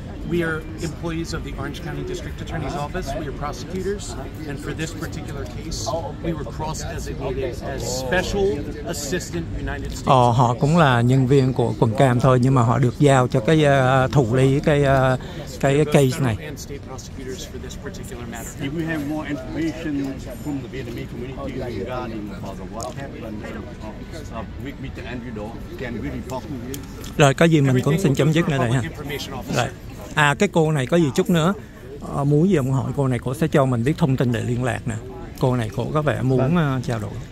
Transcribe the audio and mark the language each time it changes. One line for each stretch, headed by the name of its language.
English: We are employees of the Orange County District Attorney's Office. We are prosecutors, and for this particular case, we were cross-designated as Special Assistant United States.
Vietnamese: Họ cũng là nhân viên của quận Cam thôi, nhưng mà họ được giao cho cái thụ lý cái case này.
English: If we have more information from the Vietnamese community regarding about what happened with Mr. Andrew Doe, can we report to you?
Vietnamese: Rồi có gì mình cũng xin chấm dứt nơi đây ha. Rồi. Cái cô này có gì chút nữa muốn gì ông hỏi cô này, cô sẽ cho mình biết thông tin để liên lạc nè. Cô này cô có vẻ muốn trao đổi.